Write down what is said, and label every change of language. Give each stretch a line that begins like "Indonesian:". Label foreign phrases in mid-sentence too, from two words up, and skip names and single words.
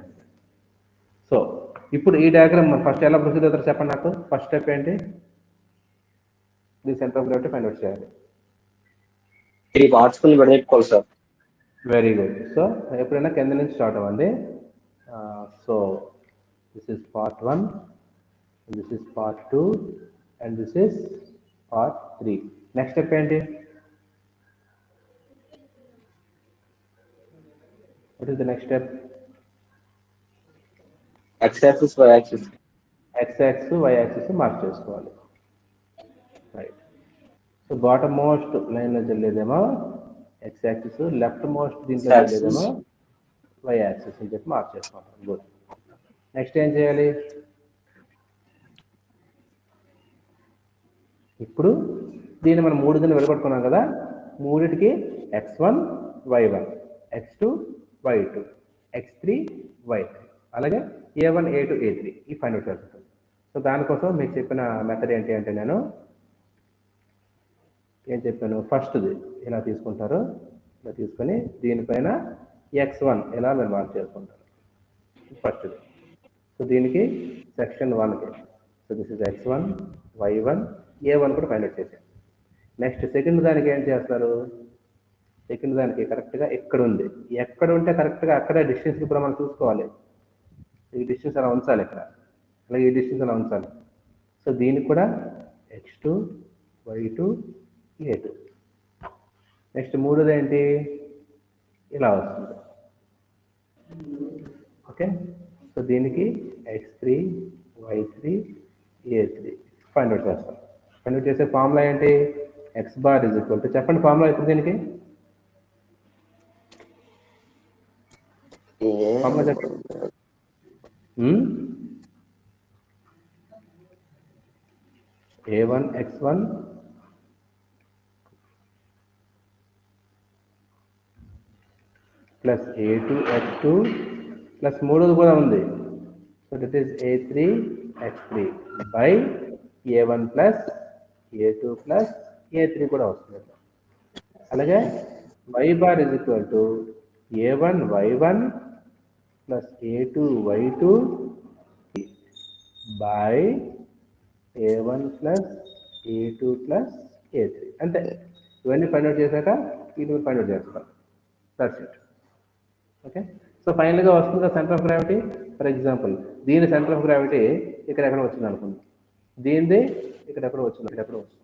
Telugu: సో ఇప్పుడు ఈ
English: diagram first
Telugu: ఎలా ప్రొసీజర్ అవుతారో చెప్పండి నాకు.
English: first step
Telugu: ఏంటి?
English: the center of gravity find out
Telugu: చేయాలి. సార్.
English: very good. so
Telugu: ఎప్పుడైనా కింద నుంచి స్టార్ట్ అవ్వండి.
English: So this is part 1, this is part 2 and this is part 3. next step ఏంటి? what is the next step? X axis, Y axis. X axis, Y axis
Telugu: మార్క్ చేసుకోవాలి. రైట్. సో
English: bottom most
Telugu: లైన్లో చెల్లేదేమో
English: X axis, left most
Telugu: దీంట్లో చెల్లేదేమో
English: Y axis
Telugu: అని చెప్పి మార్క్ చేసుకోవాలి. గుడ్. నెక్స్ట్ ఏం చేయాలి? ఇప్పుడు దీన్ని మనం 3 కింద వెళ్ళగొట్టుకున్నాం కదా, 3టికి X1, Y1, X2, Y2, X3, Y3. అలాగే A1 A2 A3 ఈ
English: find out
Telugu: చేస్తాం. సో దానికోసం మీకు చెప్పిన మెథడ్ ఏంటి అంటే నేను ఏం చెప్పాను, ఫస్ట్ది ఇలా తీసుకుంటారు, ఇలా తీసుకొని దీనిపైన x1 ఇలా మీరు మార్క్ చేసుకుంటారు ఫస్ట్ది. సో దీనికి సెక్షన్ 1కి,
English: so this is
Telugu: x1 y1 A1 కూడా
English: find out
Telugu: చేసాం. నెక్స్ట్ సెకండ్ దానికి ఏం చేస్తారు, సెకండ్ దానికి కరెక్ట్గా ఎక్కడ ఉంది, ఎక్కడ ఉంటే కరెక్ట్గా అక్కడే డిస్టెన్స్ కూడా మనం చూసుకోవాలి. ఈ డిస్టెన్స్ అలా ఉంచాలి ఇక్కడ, అలాగే ఈ డిస్టెన్స్ అలా ఉంచాలి. సో దీనికి కూడా x2 y2 A2. నెక్స్ట్ మూడోది ఏంటి, ఇలా వస్తుంది. ఓకే, సో దీనికి x3 y3 A3
English: find out
Telugu: చేస్తాం.
English: find out
Telugu: చేసే ఫార్ములా ఏంటి,
English: x bar is equal to,
Telugu: చెప్పండి ఫార్ములా ఇప్పుడు దీనికి ఫార్ములా చెప్పండి.
English: A1 x1 plus A2 x2 plus
Telugu: మూడోది కూడా ఉంది,
English: so that is A3 x3 by A1 plus A2 plus A3
Telugu: కూడా వస్తుంది.
English: అలాగే y bar is equal to A1 y1 plus A2 y2 by A1 plus A2 plus A3.
Telugu: అంతే, ఇవన్నీ
English: find out
Telugu: చేశాక ఇది
English: find out
Telugu: చేస్తాం.
English: That's it.
Telugu: ఓకే, సో ఫైనల్గా వస్తుంది
English: center of gravity. for example
Telugu: దీని
English: center of gravity
Telugu: ఇక్కడ ఎక్కడ వచ్చింది అనుకుందాం, దీనిది ఇక్కడ ఎక్కడ వచ్చింది, ఇక్కడ ఎక్కడ వస్తుంది.